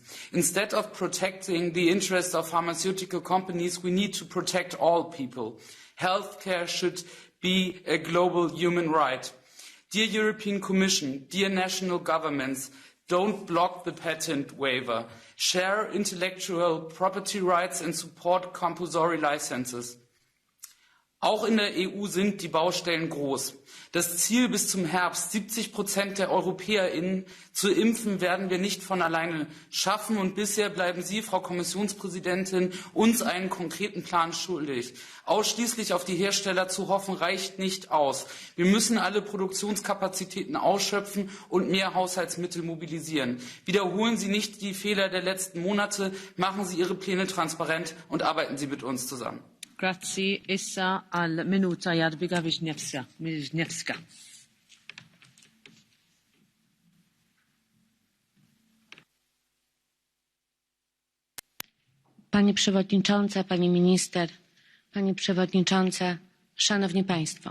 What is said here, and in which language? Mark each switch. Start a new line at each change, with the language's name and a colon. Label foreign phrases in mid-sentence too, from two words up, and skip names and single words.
English: Instead of protecting the interests of pharmaceutical companies, we need to protect all people. Healthcare should be a global human right. Dear European Commission, dear national governments, don't block the patent waiver. Share intellectual property rights and support compulsory licenses.
German: Auch in der EU sind die Baustellen groß. Das Ziel, bis zum Herbst 70% der EuropäerInnen zu impfen, werden wir nicht von alleine schaffen. Und bisher bleiben Sie, Frau Kommissionspräsidentin, uns einen konkreten Plan schuldig. Ausschließlich auf die Hersteller zu hoffen, reicht nicht aus. Wir müssen alle Produktionskapazitäten ausschöpfen und mehr Haushaltsmittel mobilisieren. Wiederholen Sie nicht die Fehler der letzten Monate, machen Sie Ihre Pläne transparent und arbeiten Sie mit uns zusammen.
Maltese: Grazie. Issa al minuta Jadwiga Wiśniewska.
Polish: Pani Przewodnicząca, Pani Minister, Pani Przewodnicząca, Szanowni Państwo.